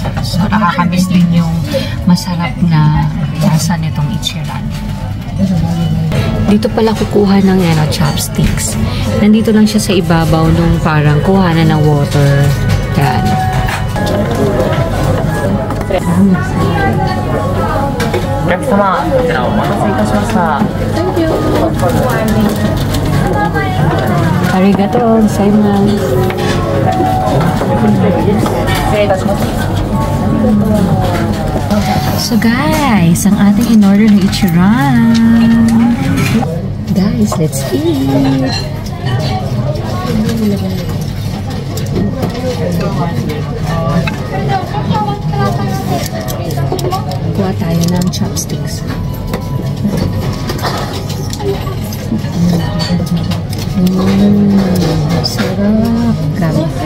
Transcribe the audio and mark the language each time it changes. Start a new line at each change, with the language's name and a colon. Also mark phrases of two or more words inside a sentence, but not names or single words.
Filipino: So, nakakamiss din yung masarap na lasa nitong Ichiran. Dito pala kukuha ng chopsticks. Nandito lang siya sa ibabaw nung parang kuhanan ng water. Yan.
Japanese: お客様、こちらお待たせいたしました。
English: Thank you.
Japanese: ありがとうございます. 失礼いたします。
Filipino: So guys, ang ating in-order na ichiran. Guys,
English: let's eat.
Filipino: Kuha tayo ng chopsticks. Sarap. Grabe.